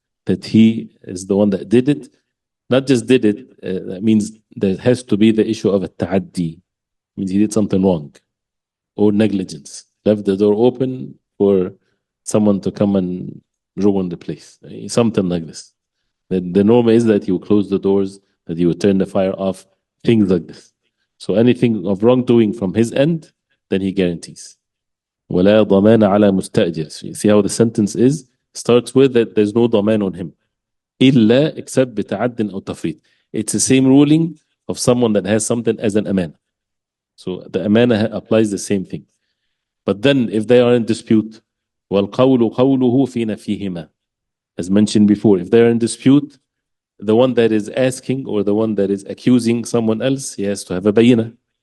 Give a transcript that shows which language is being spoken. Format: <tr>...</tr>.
<en>that he is the one that did it. Not just did it, that means there has to be the issue of a ta'addi, means he did something wrong, or negligence, left the door open for someone to come and ruin the place, something like this. The norm is that you close the doors, that you would turn the fire off, things like this. So anything of wrongdoing from his end, then he guarantees.</en> <ar>ولا ضمان على مستأجر.</ar> <en>So you see how the sentence is? Starts with that there's no ضمان on him.</en> <ar>إلا</ar> <en>except</en> <ar>بتعد أو تفريط.</ar> <en>It's the same ruling of someone that has something as an amana. So the amana applies the same thing. But then if they are in dispute,</en> <ar>والقول قوله في نفيهما.</ar> <en>As mentioned before, if they're in dispute, the one that is asking or the one that is accusing someone else, he has to have a bayina.</en>